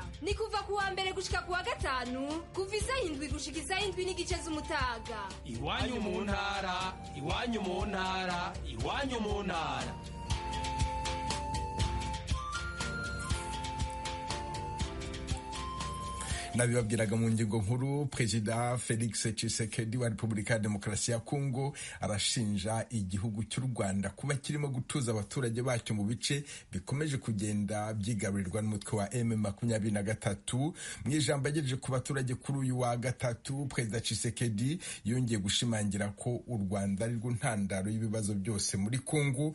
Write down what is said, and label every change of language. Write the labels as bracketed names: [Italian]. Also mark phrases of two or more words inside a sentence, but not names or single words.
[Rundi] Ni kuva ku wa mbere gushika ku wa gatanu kuva isaha 7 gushika isaha 7 n'igice z'umutaga. Iwanyu mu Ntara, Iwanyu mu Ntara, Iwanyu mu Ntara. [Kinyarwanda] Nabibabwiraga mu ngingo nkuru, Perezida Felix Tshisekedi wa Repubulika ya Demokarasi ya Kongo arashinja igihugu cy'u Rwanda kuba kirimo gutuza abaturage bacyo mu bice bikomeje kugenda byigarurirwa n'umutwe wa M23. Mu ijambo yagejeje ku baturage kuri uyu wa gatatu, Perezida Tshisekedi yongeye gushimangira ko u Rwanda ari rwo ntandaro y'ibibazo byose muri Kongo.